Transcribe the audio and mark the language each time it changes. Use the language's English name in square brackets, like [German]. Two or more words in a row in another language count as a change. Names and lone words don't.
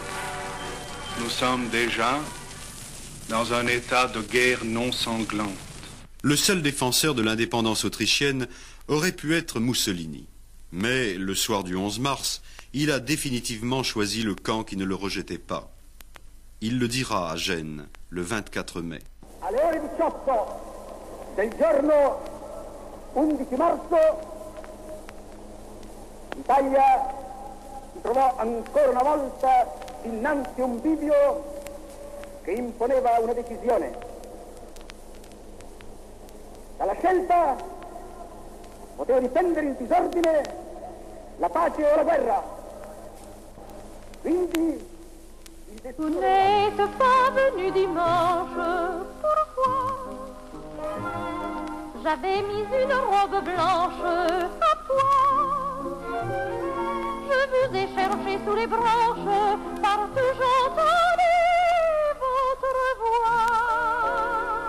[French] Nous sommes déjà dans un état de guerre non sanglante. Le seul défenseur de l'indépendance autrichienne aurait pu être Mussolini. Mais le soir du 11 mars, il a définitivement choisi le camp qui ne le rejetait pas. Il le dira à Gênes, le 24 mai. [Italian] Alle ore 18 del giorno 11 marzo, l'Italia si trovò ancora una volta dinanzi a un bivio che imponeva una decisione. Dalla scelta poteva dipendere il disordine, la pace o la guerra. Quindi [French] vous n'êtes pas venu dimanche, pourquoi? J'avais mis une robe blanche à pois. Je vous ai cherché sous les branches, partout j'entendais votre voix.